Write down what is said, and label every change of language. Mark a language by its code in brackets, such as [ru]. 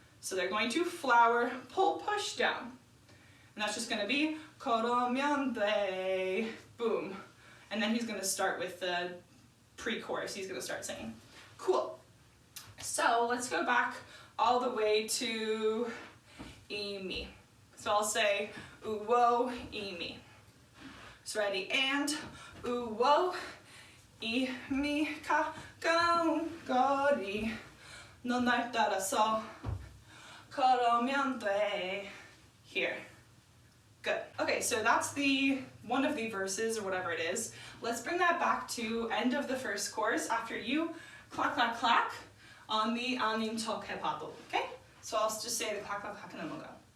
[en] So they're going to flower, pull, push down. And that's just gonna be 걸으면 돼, boom. And then he's gonna start with the pre-chorus, he's gonna start singing. Cool. So let's go back all the way to me. So I'll say, ooh, whoa, me. [ko] So ready, and ooh, whoa, 이미 가까운 거리, 넌 날 따라서 그러면 돼. Here. Good. [en] Okay, so that's the one of the verses or whatever it is. Let's bring that back to end of the first chorus after you clack, clack, clack on the 아닌 척 해봐도. Okay? So I'll just say the clack, clack, clack and then we'll go.